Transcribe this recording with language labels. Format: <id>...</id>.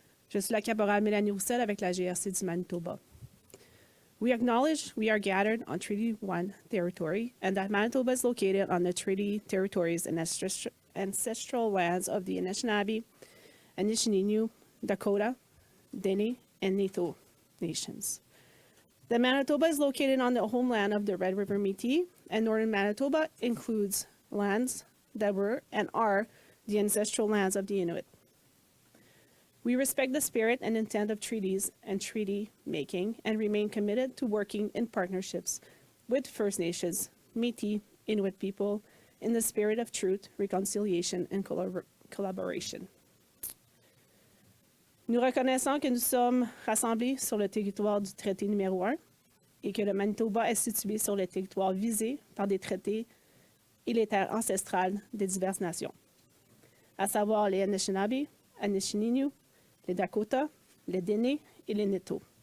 <fr>Je suis la caporale Mélanie Roussel avec la GRC du Manitoba.</fr> <en>We acknowledge we are gathered on Treaty 1 territory and that Manitoba is located on the treaty territories and ancestral lands of the Anishinaabe, Anishinaabe, Dakota, Dene, and Neto nations. The Manitoba is located on the homeland of the Red River Métis, and northern Manitoba includes lands that were and are the ancestral lands of the Inuit. We respect the spirit and intent of treaties and treaty making and remain committed to working in partnerships with First Nations, Métis, Inuit people in the spirit of truth, reconciliation, and collaboration.</en> <fr>Nous reconnaissons que nous sommes rassemblés sur le territoire du traité numéro 1 et que le Manitoba est situé sur le territoire visé par des traités et les terres ancestrales des diverses nations, à savoir les Anishinaabe, Anishinaabe, les Dakota, les Dene et les Neto.</fr>